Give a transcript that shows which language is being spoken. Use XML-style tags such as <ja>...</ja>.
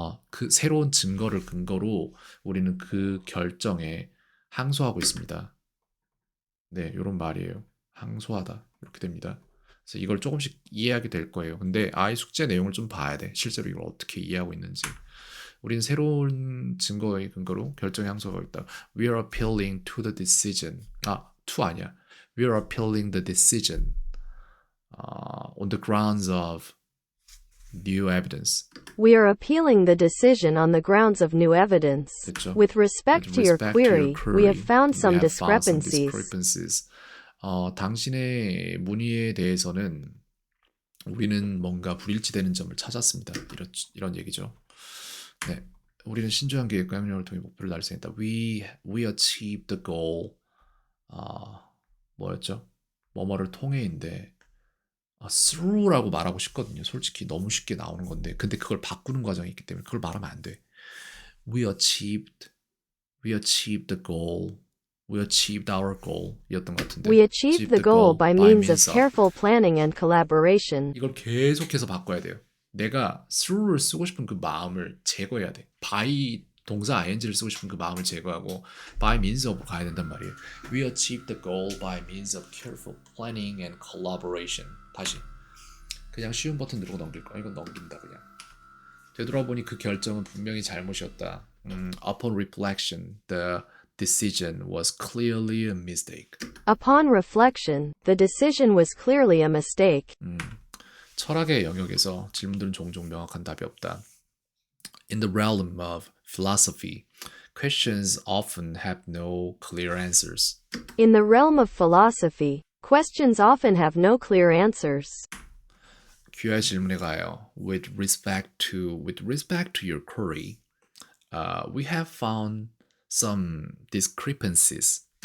<ko>그 새로운 증거를 근거로 우리는 그 결정에 항소하고 있습니다. 네, 이런 말이에요. 항소하다 이렇게 됩니다. 그래서 이걸 조금씩 이해하게 될 거예요. 근데 아이 숙제 내용을 좀 봐야 돼. 실제로 이걸 어떻게 이해하고 있는지. 우리는 새로운 증거의 근거로 결정에 항소하고 있다.</ko> <en>We are appealing to the decision.</en> <ko>to 아니야.</ko> <en>We are appealing the decision on the grounds of new evidence. We are appealing the decision on the grounds of new evidence.</en> <ko>됐죠?</ko> <en>With respect With to your respect query, to your we have found we some have found some discrepancies.</en> <ko>당신의 문의에 대해서는 우리는 뭔가 불일치되는 점을 찾았습니다. 이런 얘기죠. 네, 우리는 신중한 계획과 협력을 통해 목표를 달성했다.</ko> <en>We achieved the goal.</en> <ko>뭐였죠? 뭐뭐를 통해인데 through라고 말하고 싶거든요. 솔직히 너무 쉽게 나오는 건데, 근데 그걸 바꾸는 과정이 있기 때문에 그걸 말하면 안 돼.</ko> <en>We achieved the goal. We achieved our goal.</en> <ko>이었던 것 같은데.</ko> <en>We achieved the goal by means of careful planning and collaboration.</en> <ko>이걸 계속해서 바꿔야 돼요. 내가 through를 쓰고 싶은 그 마음을 제거해야 돼. by 동사 ing를 쓰고 싶은 그 마음을 제거하고</ko> <en>by means of</en> <ko>으로 가야 된단 말이에요.</ko> <en>We achieved the goal by means of careful planning and collaboration.</en> <ko>다시. 그냥 쉬운 버튼 누르고 넘길 거야. 이건 넘긴다 그냥. 되돌아보니 그 결정은 분명히 잘못이었다.</ko> <en>Upon reflection, the decision was clearly a mistake. Upon reflection, the decision was clearly a mistake.</en> <ko>철학의 영역에서 질문들은 종종 명확한 답이 없다.</ko> <en>In the realm of philosophy, questions often have no clear answers. In the realm of philosophy, questions often have no clear answers.</en> <ko>귀하의 질문에 가요.</ko> <en>With respect to your query, we have found some discrepancies.</en>